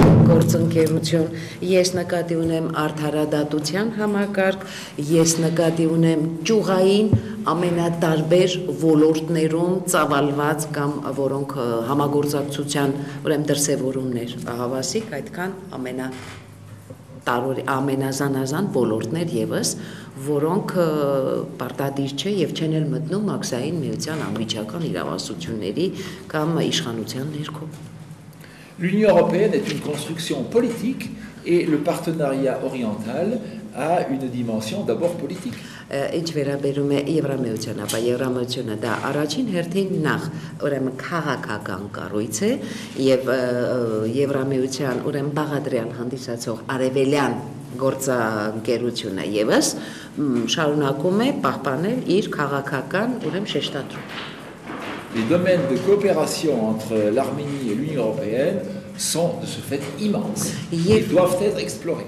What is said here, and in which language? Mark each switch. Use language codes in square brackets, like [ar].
[hy] գործընկերություն, ես նկատի ունեմ արդարադատության համակարգ, ես նկատի ունեմ ճյուղային ամենատարբեր ոլորտներում ծավալված կամ որոնք համագործակցության ուրեմն դրսևորումներ հավասիկ, այդքան ամենազանազան ոլորտներ եւս, որոնք պարտադիր չէ եւ չեն էլ մտնում մաքսային միության անմիջական իրավասությունների կամ իշխանության ներքո։ [fr] L'Union européenne est une construction politique et le partenariat oriental a une dimension d'abord politique. [hy] Ինչ վերաբերում է Եվրամիությանը, ապա Եվրամիությունը դա առաջին հերթին նախ ուրեմն քաղաքական կառույց է եւ Եվրամիության ուրեմն բաղադրյալ հանդիսացող արևելյան գործընկերությունը եւս շարունակում է պահպանել իր քաղաքական ուրեմն շեշտադրումը։ [fr] Les domaines de coopération entre l'Arménie et l'Union européenne sont de ce fait immenses et doivent être explorés.